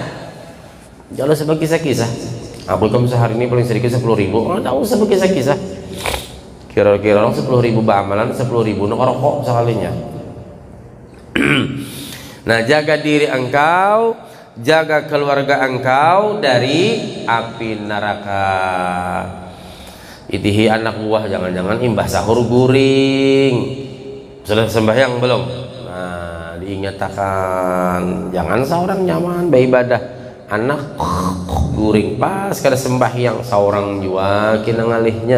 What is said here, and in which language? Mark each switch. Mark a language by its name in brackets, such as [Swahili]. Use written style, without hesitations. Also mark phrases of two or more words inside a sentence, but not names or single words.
[Indonesian] Jangan sebagai kisah-kisah. Aku kamu sehari ini paling sedikit 10.000. Oh, tahu sebagai kisah-kisah. Kira-kira orang 10.000 bamalan, 10.000 ngerokok sekalinya. Nah, jaga diri engkau, jaga keluarga engkau dari api neraka. [Banjar] Itihi anak buah, jangan-jangan imbah sahur guring. [Indonesian] Sudah sembahyang belum? Nah, diingatkan jangan seorang nyaman beribadah, anak guring [Banjar] pas kada sembahyang seorang jua kina ngalihnya.